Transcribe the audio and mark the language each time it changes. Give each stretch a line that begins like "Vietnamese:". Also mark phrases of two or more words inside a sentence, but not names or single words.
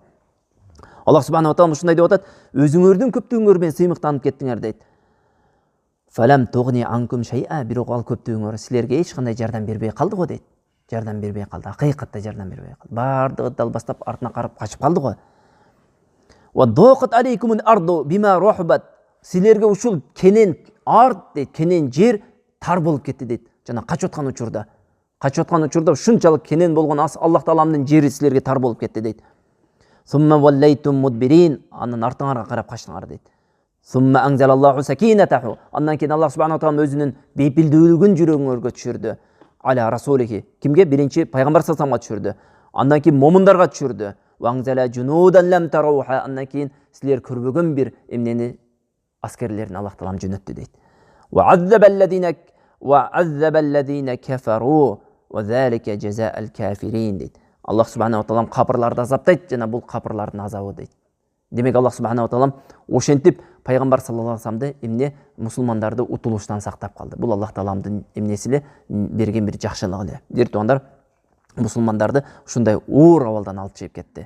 Kyrgyz: Аллах
Arabic: سبحانه وتعالى
Kyrgyz: ушундай деп атат, өзүңөрдүн көптүгүңөр менен сыймыктанып кеттиңер дейт.
Arabic: فلم تغن عنكم شيئا,
Kyrgyz: бирок ал көптүгүңөр силерге эч кандай жардам бербей калды го дейт. Жардам бербей калды, акыйкатта жардам бербей калды. Бардыгы далбастап артына карап качып калды го.
Arabic: وضاقت عليكم الأرض بما رحبت.
Kyrgyz: Силерге ушул кенен арт дейт, кенен жер тар болуп кетти дейт. Жана качып аткан учурда ушунчалык кенен болгон Аллах Тааламдын жери силерге тар болуп кетти дейт.
Arabic: ثم وليتم مدبرين,
Kyrgyz: андан артыңарга карап качтыңар дейт.
Arabic: ثم أنزل الله سكينته,
Kyrgyz: андан кийин Аллах
Arabic: سبحانه وتعالى
Kyrgyz: өзүнүн бейпилдүүлүгүн жүрөгүңөргө түшүрдү.
Arabic: على رسوله,
Kyrgyz: кимге? Биринчи пайгамбар
Arabic: صلى الله عليه
Kyrgyz: түшүрдү. Андан кийин момундарга түшүрдү.
Arabic: وأنزل جنودا لم تروها,
Kyrgyz: андан кийин силер көрбөгөн бир эмнени аскерлерин Аллах Таалам жөнөттү дейт.
Arabic: وعذب الذين كفروا وذلك جزاء الكافرين дейт.
Kyrgyz: Аллах
Arabic: سبحانه وتعالى
Kyrgyz: капырларды азаптайт, жана бул капырлардын азабы дейт. Демек Аллах
Arabic: سبحانه وتعالى
Kyrgyz: ошентип пайгамбар
Arabic: صلى الله عليه وسلم
Kyrgyz: эмне мусулмандарды утулуштан сактап калды. Бул Аллах Тааламдын эмнеси эле, берген бир жакшылыгы эле. Бир туугандар, мусулмандарды ушундай оор абалдан алып чыгып кетти.